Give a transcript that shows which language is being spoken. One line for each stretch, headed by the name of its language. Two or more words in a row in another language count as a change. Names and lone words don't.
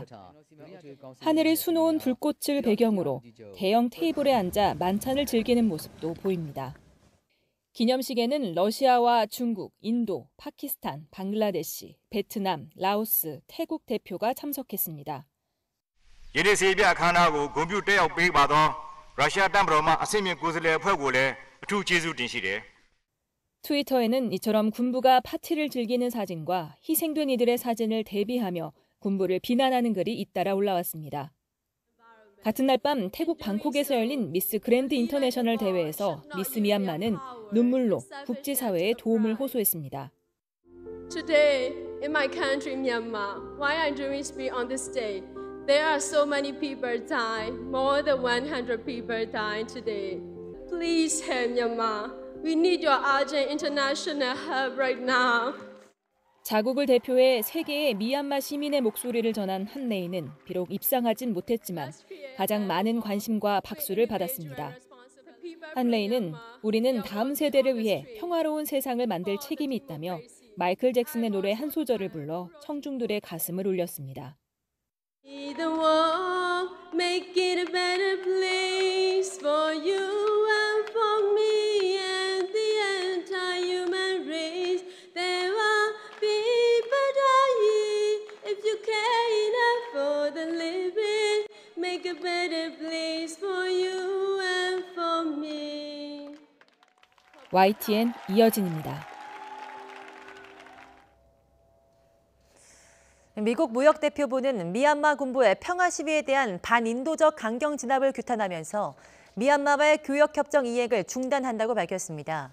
Korean: 하늘을 수놓은 불꽃을 배경으로 대형 테이블에 앉아 만찬을 즐기는 모습도 보입니다. 기념식에는 러시아와 중국, 인도, 파키스탄, 방글라데시, 베트남, 라오스, 태국 대표가 참석했습니다.
Burmese: 예리 세비아 အခမ်းအနားကိုဂုဏ်ပြုတက်ရောက်ပေးပါသောရုရှားတပ်မတော်မှအဆင့်မြင့်ကိုယ်စားလှယ်အဖွဲ့ကိုလည်းအထူးကျေးဇူးတင်ရှိတယ်.
Korean: 트위터에는 이처럼 군부가 파티를 즐기는 사진과 희생된 이들의 사진을 대비하며 군부를 비난하는 글이 잇따라 올라왔습니다. 같은 날 밤 태국 방콕에서 열린 미스 그랜드 인터내셔널 대회에서 미스 미얀마는 눈물로 국제사회에 도움을 호소했습니다.
English: Today, in my country, Myanmar, why I'm doing speech on this day, there are so many people dying, more than 100 people dying today. Please help Myanmar. We need your urgent international help right now.
Korean: 자국을 대표해 세계의 미얀마 시민의 목소리를 전한 한레이는 비록 입상하진 못했지만 가장 많은 관심과 박수를 받았습니다. 한레이는 우리는 다음 세대를 위해 평화로운 세상을 만들 책임이 있다며 마이클 잭슨의 노래 한 소절을 불러 청중들의 가슴을 울렸습니다.
English: The world, make it a better place for you and for me and the entire human race. There are people dying if you care enough for the living. Make a better place for you and for me.
Korean: YTN 이여진입니다. 미국 무역대표부는 미얀마 군부의 평화 시위에 대한 반인도적 강경 진압을 규탄하면서 미얀마와의 교역협정 이행을 중단한다고 밝혔습니다.